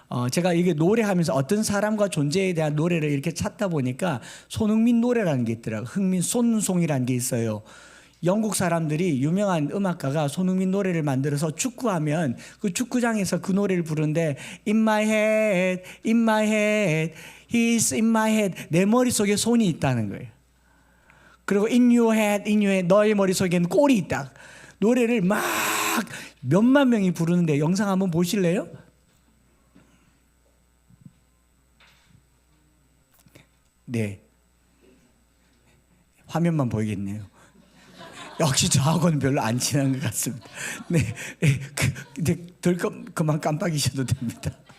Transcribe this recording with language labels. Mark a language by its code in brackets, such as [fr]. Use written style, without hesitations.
[ko] 제가 이게 노래하면서 어떤 사람과 존재에 대한 노래를 이렇게 찾다 보니까 손흥민 노래라는 게 있더라고요. 흥민 손송이라는 게 있어요. 영국 사람들이 유명한 음악가가 손흥민 노래를 만들어서 축구하면 그 축구장에서 그 노래를 부르는데 [en] In my head, in my head, he's in my head. [ko] 내 머릿속에 손이 있다는 거예요. 그리고 [en] in your head, in your head, [ko] 너의 머릿속에는 골이 있다. 노래를 막 몇만 명이 부르는데 영상 한번 보실래요? 네, 화면만 보이겠네요. 역시 저하고는 별로 안 친한 것 같습니다. 네, 이제 그만 깜빡이셔도 됩니다.